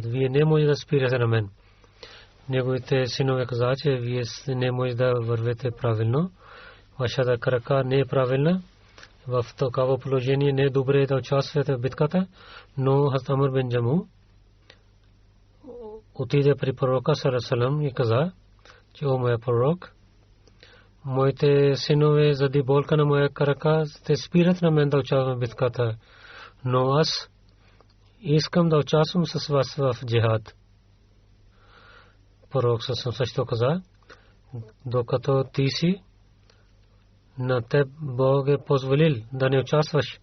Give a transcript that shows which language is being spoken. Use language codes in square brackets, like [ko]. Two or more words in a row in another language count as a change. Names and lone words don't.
[bg] Вие не може да спирате на мен. Неговите синове каза, че вие не може да вървете правилно. Вашата крака не е правилна. В такава положение не е добре да участвате в битката, но Хазрат Амр бин Джаму отиде при пророка [ar] صلى الله عليه وسلم [bg] и каза, че о моя пророк, моите синове заради болка на моя крака те спират на мен да участвам в битката, но аз искам да участвам с вас в джихад. Пророк също каза, докато ти си, на теб Бог е позволил да не участваш.